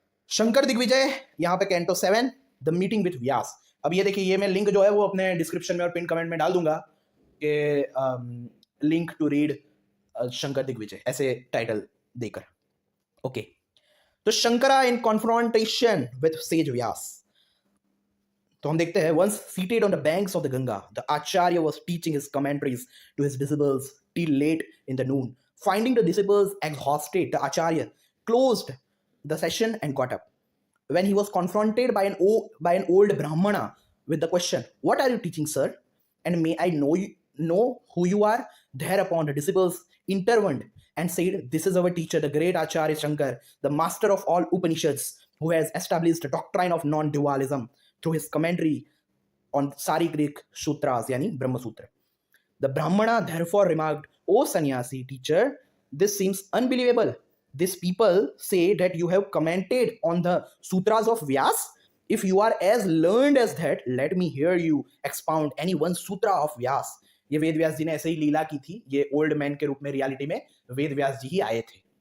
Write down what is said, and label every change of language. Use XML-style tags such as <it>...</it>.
<hi>शंकर दिग्विजय यहाँ पे canto 7</hi> <en>The meeting with Vyasa.</en> <hi>अब ये देखिए, ये मैं लिंक जो है वो अपने डिस्क्रिप्शन में और पिन कमेंट में डाल दूंगा कि</hi> <en>link to read Shankar Digvijaya,</en> <hi>ऐसे टाइटल देकर।</hi> <en>Okay, तो Shankara in confrontation with sage Vyasa.</en> <hi>तो हम देखते हैं,</hi> <en>once seated on the banks of the Ganga, the Acharya was teaching his commentaries to his disciples till late in the noon. Finding the disciples exhausted, the Acharya closed the session and got up. When he was confronted by an old Brahmana with the question, "What are you teaching, sir? And may I know who you are?" Thereupon the disciples intervened and said, "This is our teacher, the great Acharya Shankar, the master of all Upanishads, who has established the doctrine of non-dualism through his commentary on Sari Greek Sutras, yani Brahma Sutra." The Brahmana therefore remarked, "O sannyasi teacher, this seems unbelievable. These people say that you have commented on the sutras of Vyas. If you are as learned as that, let me hear you expound any one sutra of Vyas."</en> <hi>ये वेद व्यास जी ने ऐसे ही लीला की थी, ये old man के रूप में reality में वेद व्यास जी ही आए थे।</hi>